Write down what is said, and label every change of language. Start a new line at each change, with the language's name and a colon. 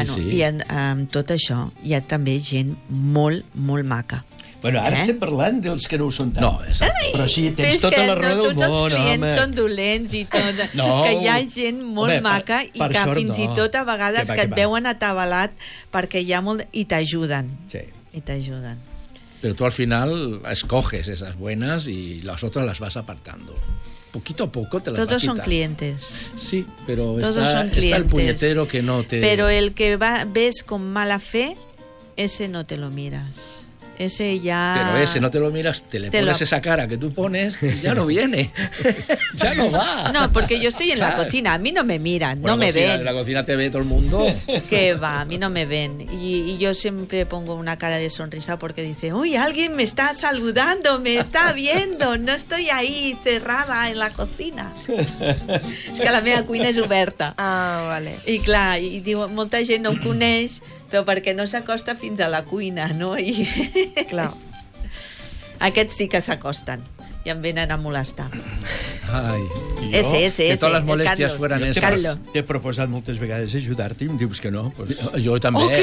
Catalan: I amb tot això hi ha també gent molt, molt maca. Bueno, ara estem parlant dels que no ho són tant. No, però sí, tens tota la raó del món, home. Tots els clients són dolents i tot. No. Que hi ha gent molt maca i que fins i tot a vegades que et veuen atabalat perquè hi ha molt... I t'ajuden. Sí. I t'ajuden.
Spanish: Però tu al final escoges esas buenas y las otras las vas apartando. Poquito a poco te las vas quitando. Todos son clientes. Sí, pero está el puñetero que no te... Pero el que ves con mala fe, ese no te lo miras. Ese ya... Pero ese no te lo miras, esa cara que tú pones y ya no viene. Ya no va. No, porque yo estoy en la cocina, a mí no me miran, bueno, no me ven. En la cocina te ve todo el mundo. Qué va, a mí no me ven. Y yo siempre pongo una cara de sonrisa porque dice, uy, alguien me está saludando, me está viendo, no estoy ahí cerrada en la cocina.
Catalan: Es que la meva cuina es oberta.
Spanish: Ah, vale. Y claro, y digo, mucha gente
Catalan: no coneix... Però perquè no s'acosta fins a la cuina, no? I... Clar. Aquests sí que s'acosten i em venen a molestar. Ai,
Spanish: ese.
Catalan: Que totes les molèsties
Spanish: fueran esas.
Catalan: T'he proposat moltes vegades ajudar-te i em dius que no. Pues... Jo també, que